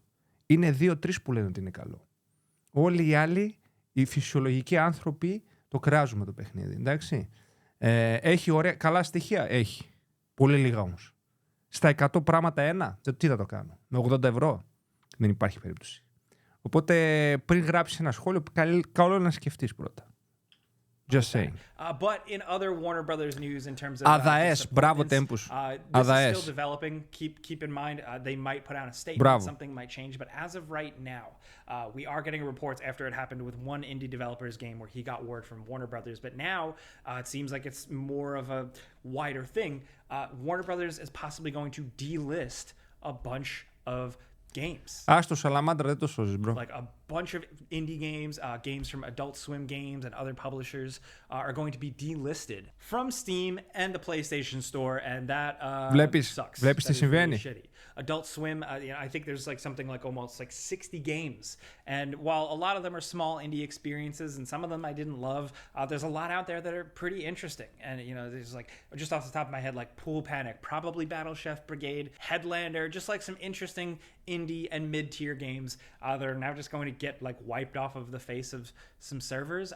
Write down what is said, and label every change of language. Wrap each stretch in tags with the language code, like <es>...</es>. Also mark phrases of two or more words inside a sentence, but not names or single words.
<el>Είναι 2-3 που λένε ότι είναι καλό. Όλοι οι άλλοι, οι φυσιολογικοί άνθρωποι, το κράζουμε το παιχνίδι. Εντάξει. Έχει ωραία, καλά στοιχεία. Έχει. Πολύ λίγα όμως. Στα 100 πράγματα ένα. Τι θα το κάνω. Με 80 ευρώ. Δεν υπάρχει περίπτωση. Οπότε πριν γράψεις ένα σχόλιο, καλό είναι να σκεφτείς πρώτα.</el> <en>Just saying. But in other Warner Brothers news in terms of</en> <el>Αδαές, μπράβο Tempus.</el> <en>This is still developing. Keep in mind they might put out a statement.</en> <el>Μπράβο.</el> <en>Something might change. But as of right now, we are getting reports after it happened with one indie developer's game where he got word from Warner Brothers. But now it seems like it's more of a wider thing. Warner Brothers is possibly going to delist a bunch of games.</en> <el>Άστο Σαλαμάντρα, δεν το σώζεις, bro.</el> <en>Like a bunch of indie games, games from Adult Swim Games and other publishers are going to be delisted from Steam and the PlayStation Store, and that sucks.</en> <el>Βλέπεις τι συμβαίνει.</el> <en>Really Adult Swim, I think there's like something like almost like 60 games, and while a lot of them are small indie experiences, and some of them I didn't love, there's a lot out there that are pretty interesting. And there's like just off the top of my head, like Pool Panic, probably Battle Chef Brigade, Headlander, just like some interesting indie and mid-tier games that are now just going to get like wiped off of the face of some servers.</en>